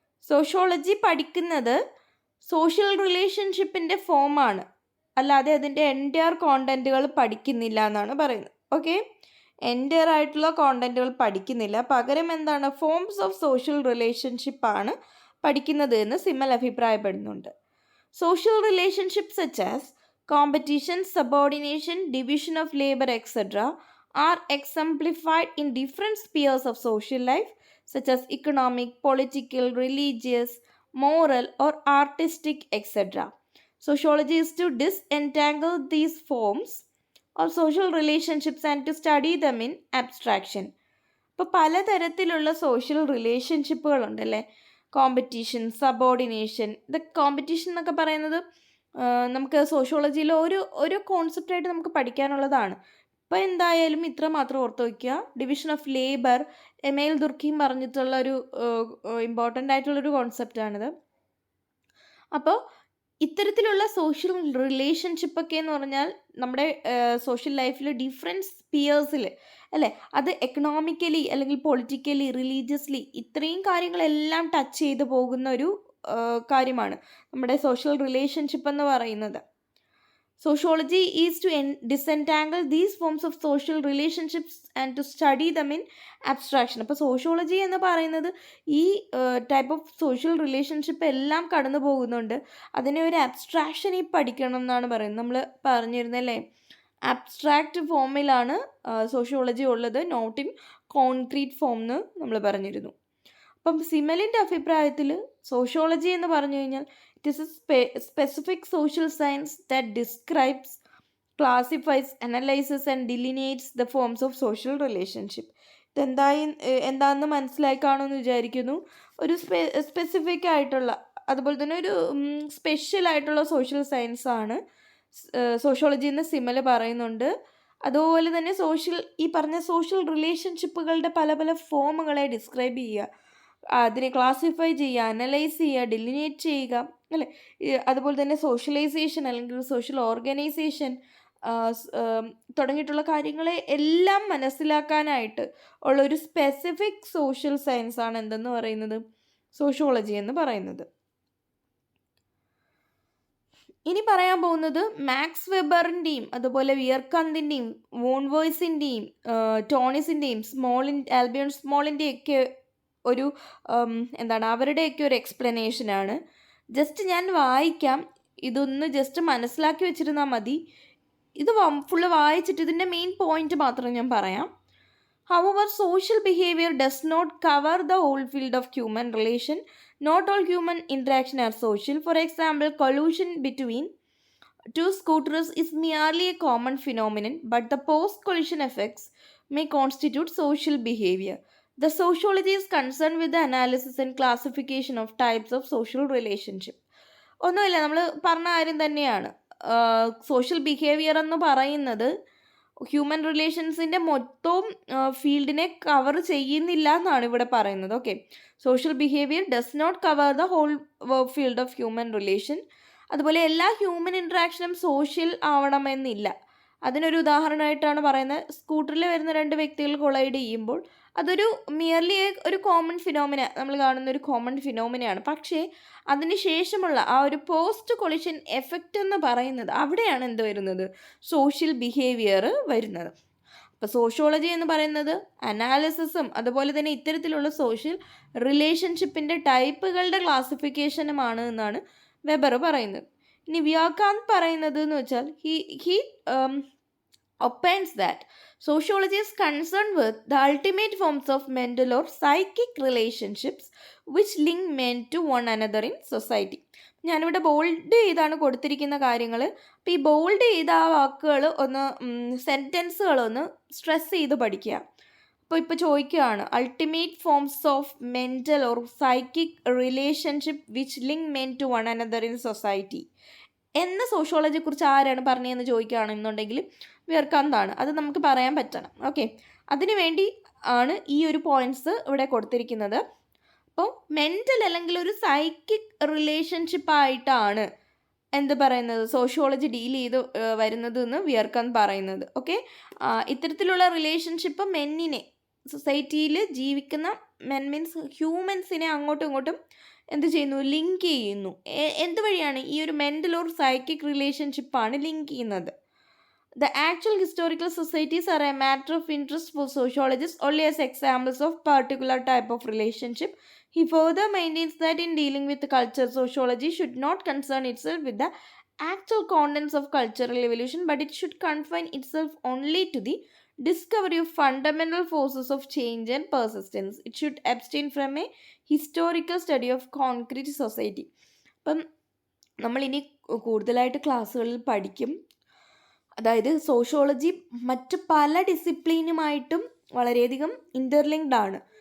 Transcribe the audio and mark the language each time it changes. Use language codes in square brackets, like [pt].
[ml] Sociology പഠിക്കുന്നത് social റിലേഷൻഷിപ്പിൻ്റെ ഫോമാണ്, അല്ലാതെ അതിൻ്റെ എൻറ്റയർ കോണ്ടൻറ്റുകൾ പഠിക്കുന്നില്ല എന്നാണ് പറയുന്നത്. ഓക്കെ, എൻറ്റയർ ആയിട്ടുള്ള കോണ്ടൻറ്റുകൾ പഠിക്കുന്നില്ല, പകരം എന്താണ് ഫോംസ് ഓഫ് സോഷ്യൽ റിലേഷൻഷിപ്പാണ് പഠിക്കുന്നത് എന്ന് സിമൽ അഭിപ്രായപ്പെടുന്നുണ്ട്. [en] Social relationship such as competition, subordination, division of labour etcetera are exemplified in different spheres of social life such as economic, political, religious, moral or artistic etc. Sociology is to disentangle these forms of social relationships and to study them in abstraction. [ml] ഇപ്പോൾ പലതരത്തിലുള്ള social റിലേഷൻഷിപ്പുകളുണ്ടല്ലേ, competition, subordination. ഇത് competition എന്നൊക്കെ പറയുന്നത് നമുക്ക് സോഷ്യോളജിയിൽ ഒരു കോൺസെപ്റ്റായിട്ട് നമുക്ക് പഠിക്കാനുള്ളതാണ്. അപ്പോൾ എന്തായാലും ഇത്ര മാത്രം ഓർത്ത് വയ്ക്കുക. ഡിവിഷൻ ഓഫ് ലേബർ എമേൽ ദുർക്കിയും പറഞ്ഞിട്ടുള്ള ഒരു ഇമ്പോർട്ടൻ്റ് ആയിട്ടുള്ളൊരു കോൺസെപ്റ്റാണിത്. അപ്പോൾ ഇത്തരത്തിലുള്ള സോഷ്യൽ റിലേഷൻഷിപ്പൊക്കെ എന്ന് പറഞ്ഞാൽ നമ്മുടെ സോഷ്യൽ ലൈഫിൽ ഡിഫറെൻറ്റ് സ്പിയേഴ്സിൽ അല്ലേ, അത് എക്കണോമിക്കലി അല്ലെങ്കിൽ പൊളിറ്റിക്കലി, റിലീജിയസ്ലി ഇത്രയും കാര്യങ്ങളെല്ലാം ടച്ച് ചെയ്ത് പോകുന്ന ഒരു കാര്യമാണ് നമ്മുടെ സോഷ്യൽ റിലേഷൻഷിപ്പ് എന്ന് പറയുന്നത്. [en] Sociology is to disentangle these forms of social relationships and to study them in abstraction. [ml] അപ്പോൾ സോഷ്യോളജി എന്ന് പറയുന്നത് ഈ ടൈപ്പ് ഓഫ് സോഷ്യൽ റിലേഷൻഷിപ്പ് എല്ലാം കടന്നു പോകുന്നുണ്ട്, അതിനെ ഒരു അബ്സ്ട്രാക്ഷനിൽ പഠിക്കണം എന്നാണ് പറയുന്നത്. നമ്മൾ പറഞ്ഞിരുന്നല്ലേ, അബ്സ്ട്രാക്റ്റ് ഫോമിലാണ് സോഷ്യോളജി ഉള്ളത്, [en] not in concrete form [ml] എന്ന് നമ്മൾ പറഞ്ഞിരുന്നു. അപ്പം സിമലിൻ്റെ അഭിപ്രായത്തിൽ സോഷ്യോളജി എന്ന് പറഞ്ഞു കഴിഞ്ഞാൽ [en] it is a specific social science that describes, classifies, analyzes and delineates the forms of social relationship. [ml] എന്താണെന്ന് മനസ്സിലായി കാണുമെന്ന് വിചാരിക്കുന്നു. ഒരു സ്പെസിഫിക് ആയിട്ടുള്ള അതുപോലെ തന്നെ ഒരു സ്പെഷ്യൽ ആയിട്ടുള്ള സോഷ്യൽ സയൻസ് ആണ് സോഷ്യോളജി എന്ന് സിമൽ പറയുന്നുണ്ട്. അതുപോലെ തന്നെ ഈ പറഞ്ഞ സോഷ്യൽ റിലേഷൻഷിപ്പുകളുടെ പല പല ഫോമുകളെ ഡിസ്ക്രൈബ് ചെയ്യുക, അതിനെ ക്ലാസിഫൈ ചെയ്യുക, അനലൈസ് ചെയ്യുക, ഡിലിനേറ്റ് ചെയ്യുക അല്ലേ. അതുപോലെ തന്നെ സോഷ്യലൈസേഷൻ അല്ലെങ്കിൽ സോഷ്യൽ ഓർഗനൈസേഷൻ തുടങ്ങിയിട്ടുള്ള കാര്യങ്ങളെ എല്ലാം മനസ്സിലാക്കാനായിട്ട് ഉള്ളൊരു സ്പെസിഫിക് സോഷ്യൽ സയൻസ് ആണ് എന്തെന്ന് പറയുന്നത്, സോഷ്യോളജി എന്ന് പറയുന്നത്. ഇനി പറയാൻ പോകുന്നത് മാക്സ് വെബറിൻ്റെയും അതുപോലെ വിയർക്കന്തിൻ്റെയും വോൺവോയ്സിൻ്റെയും ടോണിസിൻ്റെയും ആൽബിയൺ സ്മോളിൻ്റെയൊക്കെ ഒരു അവരുടെയൊക്കെ ഒരു എക്സ്പ്ലനേഷനാണ്. ജസ്റ്റ് ഞാൻ വായിക്കാം, ഇതൊന്ന് ജസ്റ്റ് മനസ്സിലാക്കി വെച്ചിരുന്നാൽ മതി. ഇത് ഫുള്ള് വായിച്ചിട്ട് ഇതിൻ്റെ മെയിൻ പോയിന്റ് മാത്രം ഞാൻ പറയാം. [en] However, social behavior does not cover the whole field of human relation. Not all human interaction are social. For example, collusion between two scooters is merely a common phenomenon, but the post-collision effects may constitute social behavior. The sociology is concerned with the analysis and classification of types of social relationship. [ml] ഒന്നുമില്ല, നമ്മൾ പറഞ്ഞ കാര്യം തന്നെയാണ്. Social behaviour എന്ന് പറയുന്നത് human റിലേഷൻസിൻ്റെ മൊത്തം ഫീൽഡിനെ cover ചെയ്യുന്നില്ല എന്നാണ് ഇവിടെ പറയുന്നത്. [en] Okay, social behaviour does not cover the whole field of human relation. [ml] അതുപോലെ എല്ലാ ഹ്യൂമൻ ഇൻട്രാക്ഷനും സോഷ്യൽ ആവണമെന്നില്ല. അതിനൊരു ഉദാഹരണമായിട്ടാണ് പറയുന്നത്, സ്കൂട്ടറിൽ വരുന്ന രണ്ട് വ്യക്തികൾ കൊളൈഡ് ചെയ്യുമ്പോൾ അതൊരു മിയർലി ഒരു കോമൺ ഫിനോമിന, നമ്മൾ കാണുന്ന ഒരു കോമൺ ഫിനോമിനയാണ്. പക്ഷേ അതിന് ശേഷമുള്ള ആ ഒരു പോസ്റ്റ് കൊളിഷൻ എഫക്റ്റ് എന്ന് പറയുന്നത്, അവിടെയാണ് എന്ത് വരുന്നത്, സോഷ്യൽ ബിഹേവിയർ വരുന്നത്. അപ്പോൾ സോഷ്യോളജി എന്ന് പറയുന്നത് അനാലിസിസും അതുപോലെ തന്നെ ഇത്തരത്തിലുള്ള സോഷ്യൽ റിലേഷൻഷിപ്പിൻ്റെ ടൈപ്പുകളുടെ ക്ലാസിഫിക്കേഷനുമാണ് എന്നാണ് വെബർ പറയുന്നത്. ഇനി വ്യാഖ്യാൻ പറയുന്നത് എന്ന് വെച്ചാൽ [en] He opines that sociology is concerned with the ultimate forms of mental or psychic relationships which link men to one another in society. [ml] ഞാനിവിടെ ബോൾഡ് ചെയ്താണ് കൊടുത്തിരിക്കുന്ന കാര്യങ്ങൾ. അപ്പോൾ ഈ ബോൾഡ് ചെയ്ത ആ വാക്കുകൾ ഒന്ന് സെൻറ്റൻസുകളൊന്ന് സ്ട്രെസ് ചെയ്ത് പഠിക്കുക. ഇപ്പോൾ ചോദിക്കുകയാണ്, [en] ultimate forms of mental or psychic relationship which link men to one another in society [ml] എന്ന സോഷ്യോളജിയെക്കുറിച്ച് ആരാണ് പറഞ്ഞതെന്ന് ചോദിക്കുകയാണെന്നുണ്ടെങ്കിൽ വിയർക്കാന്താണ്. അത് നമുക്ക് പറയാൻ പറ്റണം. ഓക്കെ, അതിനുവേണ്ടി ആണ് ഈ ഒരു പോയിൻറ്റ്സ് ഇവിടെ കൊടുത്തിരിക്കുന്നത്. അപ്പോൾ മെൻ്റൽ അല്ലെങ്കിൽ ഒരു സൈക്കിക് റിലേഷൻഷിപ്പായിട്ടാണ് എന്ത് പറയുന്നത്, സോഷ്യോളജി ഡീൽ ചെയ്ത് വരുന്നത് എന്ന് വിയർക്കാൻ പറയുന്നത്. ഓക്കെ, ഇത്തരത്തിലുള്ള റിലേഷൻഷിപ്പ് മെന്നിനെ, സൊസൈറ്റിയിൽ ജീവിക്കുന്ന മെൻ മീൻസ് ഹ്യൂമൻസിനെ അങ്ങോട്ടും ഇങ്ങോട്ടും എന്ത് ചെയ്യുന്നു, ലിങ്ക് ചെയ്യുന്നു. എന്ത് വഴിയാണ്, ഈ ഒരു മെൻ്റൽ ഓർ സൈക്കിക് റിലേഷൻഷിപ്പാണ് ലിങ്ക് ചെയ്യുന്നത്. [en] The actual historical societies are a matter of interest for sociologists only as examples of particular type of relationship. He further maintains that in dealing with culture, sociology should not concern itself with the actual contents of cultural evolution, but it should confine itself only to the discovery of fundamental forces of change and persistence. It should abstain from a historical study of concrete society. [ml] അപ്പം നമ്മളിനി കൂടുതലായിട്ട് ക്ലാസ്സുകളിൽ പഠിക്കും. അതായത് sociology മറ്റ് പല ഡിസിപ്ലിനുമായിട്ടും വളരെയധികം interlinked ആണ്.